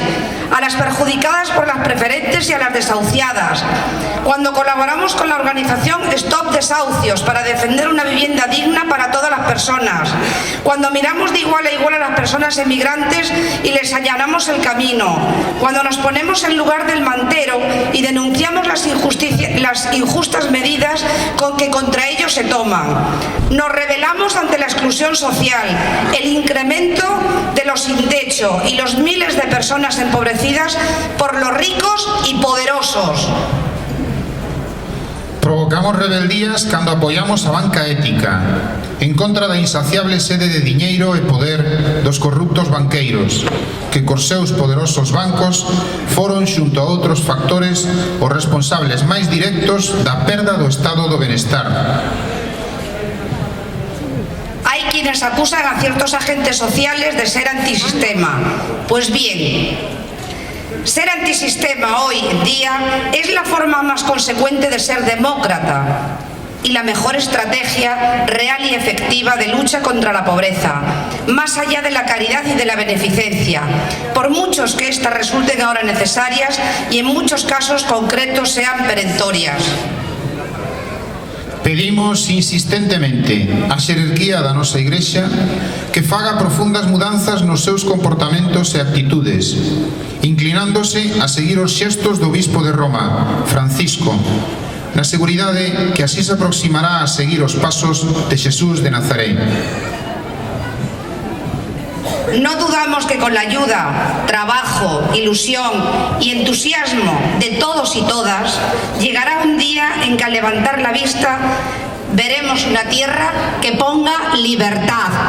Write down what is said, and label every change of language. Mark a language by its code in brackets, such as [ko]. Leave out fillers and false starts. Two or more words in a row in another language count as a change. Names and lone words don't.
[es] a las perjudicadas por las preferentes y a las desahuciadas, cuando colaboramos con la organización Stop Desahucios para defender una vivienda digna para todas las personas, cuando miramos de igual a igual a las personas emigrantes y les allanamos el camino, cuando nos ponemos en lugar del mantero y denunciamos las injustas medidas con que contra ellos se toman. Nos rebelamos ante la exclusión social, el incremento de los sin techo y los miles de personas empobrecidas por los ricos y poderosos. [gl] Provocamos rebeldías cando apoiamos a banca ética, en contra da insaciable sede de diñeiro e poder dos corruptos banqueiros, que cos seus poderosos bancos foron xunto a outros factores os responsables máis directos da perda do estado do benestar. [es] Hay quienes acusan a ciertos agentes sociales de ser antisistema. Pues bien, ser antisistema hoy en día es la forma más consecuente de ser demócrata y la mejor estrategia real y efectiva de lucha contra la pobreza, más allá de la caridad y de la beneficencia, por muchos que éstas resulten ahora necesarias y en muchos casos concretos sean perentorias. [gl] Pedimos insistentemente á xerarquía da nosa Igrexa que faga profundas mudanzas nos seus comportamentos e actitudes, inclinándose a seguir os xestos do Bispo de Roma, Francisco, na seguridade que así se aproximará a seguir os pasos de Xesús de Nazaret. [es] No dudamos que con la ayuda, trabajo, ilusión y entusiasmo de todos y todas, llegará un día en que al levantar la vista veremos una tierra que ponga libertad.